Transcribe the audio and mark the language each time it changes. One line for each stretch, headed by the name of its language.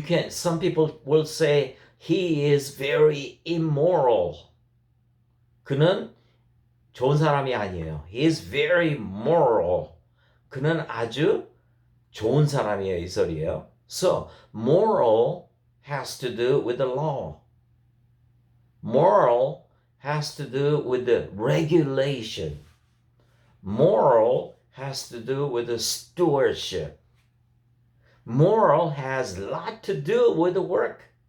English: Some people will say he is very immoral.
Korean: 그는 좋은 사람이 아니에요.
English: He is very moral.
Korean: 그는 아주 좋은 사람이에요. 이 소리예요.
English: So moral has to do with the law. Moral has to do with the regulation. Moral has to do with the stewardship. Moral has a lot to do with the work.